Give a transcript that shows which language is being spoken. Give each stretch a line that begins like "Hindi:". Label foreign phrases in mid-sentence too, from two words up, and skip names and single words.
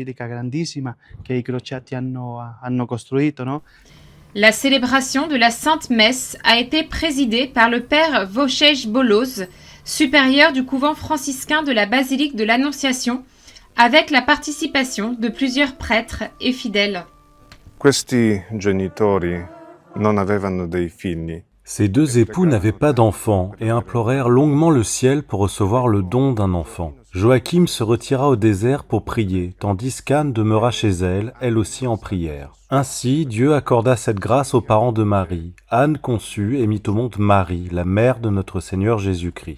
French: La célébration de la Sainte Messe a été présidée par le père Wojciech Bolos, supérieur du couvent franciscain de la basilique de l'Annonciation, avec la participation de plusieurs prêtres et fidèles.
Italian: Questi genitori non avevano dei figli.
French: Ces deux époux n'avaient pas d'enfants et implorèrent longuement le ciel pour recevoir le don d'un enfant. Joachim se retira au désert pour prier, tandis qu'Anne demeura chez elle, elle aussi en prière. Ainsi, Dieu accorda cette grâce aux parents de Marie. Anne conçut et mit au monde Marie, la mère de notre Seigneur Jésus-Christ.